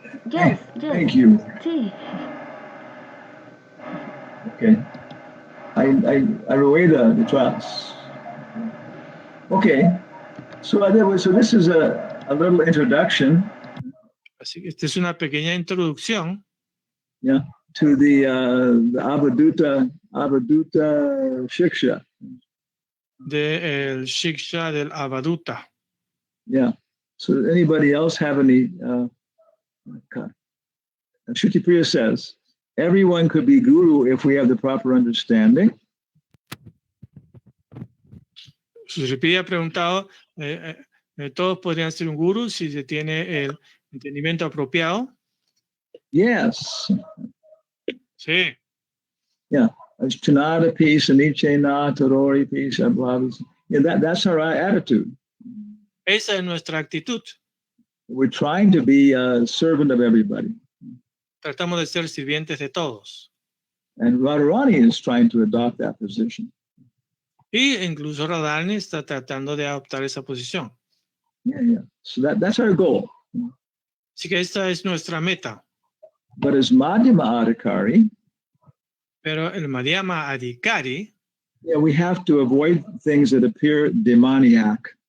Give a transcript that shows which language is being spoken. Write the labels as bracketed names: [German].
[English] Yes. Thank you. [Spanish] Sí. Okay. I rueda detrás. Okay. [English] So this is a little introduction. [Spanish] Así que esta es una pequeña introducción. [English] Yeah, to the Avaduta Shiksha. [Spanish] El Shiksha del Avaduta. Yeah. [English] So anybody else have any? Shruti Priya says, everyone could be guru if we have the proper understanding. [Spanish] Sri ha preguntado, ¿todos podrían ser un guru si se tiene el entendimiento apropiado? [English] Yes. [Spanish] Sí. Chanada peace, aniche na, tarori peace, blah, blah. [English] Yeah, that's our attitude. [Spanish] Esa es nuestra actitud. [English] We're trying to be a servant of everybody. [Spanish] Tratamos de ser sirvientes de todos. [English] And Radharani is trying to adopt that position. [Spanish] Y incluso Radharani está tratando de adoptar esa posición. [English] Yeah. So that's our goal. [Spanish] Así que esta es nuestra meta. [English] But as Madhyama Adhikari, [Spanish] Pero el Madhyama Adhikari, [English] we have to avoid things that appear demoniac.